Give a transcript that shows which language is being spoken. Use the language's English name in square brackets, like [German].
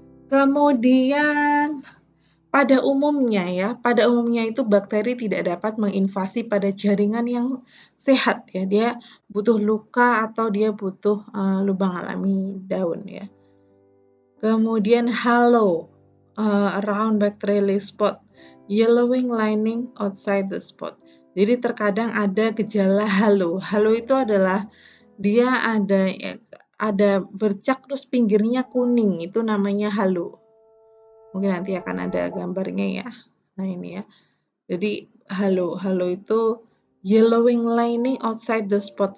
[Indonesian] Kemudian pada umumnya itu bakteri tidak dapat menginvasi pada jaringan yang sehat ya. Dia butuh luka atau dia butuh lubang alami daun ya. [English] Kemudian halo around bacterial leaf spot, yellowing lining outside the spot. [Indonesian] Jadi terkadang ada gejala halo. Halo itu adalah dia ada bercak terus pinggirnya kuning, itu namanya halo. Mungkin nanti akan ada gambarnya ya. Nah ini ya. Jadi halo itu [English] yellowing lining outside the spot.